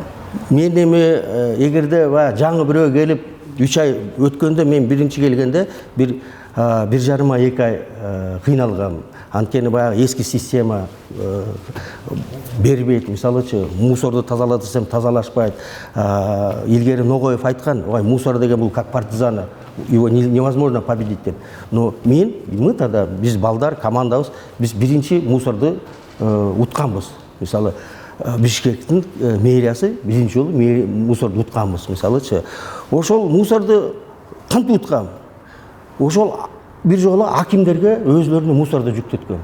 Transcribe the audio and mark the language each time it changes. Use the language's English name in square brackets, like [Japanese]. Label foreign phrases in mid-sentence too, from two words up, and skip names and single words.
[Kyrgyz] Мен эми эгерде жаңы бирөө келип 3 ай өткөндө, мен биринчи келгенде бир 1,5 ай 2 ай кыйналгам. Анткени баягы эски система бербейт. Мисалычы, мусорду тазала десем тазалашпайт. Илгери Ногоев айткан, ой, мусор деген бул [Russian] как партизаны, его невозможно победить [Kyrgyz] деп. [Russian] Но мы тогда, [Kyrgyz] биз балдар, командабыз, биз биринчи мусорду утканбыз. Мисалы, Бишкектин мэриясы биринчи жолу мусорду утканбыз. Мисалычы, ошол мусорду кантип уткам? Ошол бир жолу акимдерге өзлөрүнө мусорду жүктөткөн.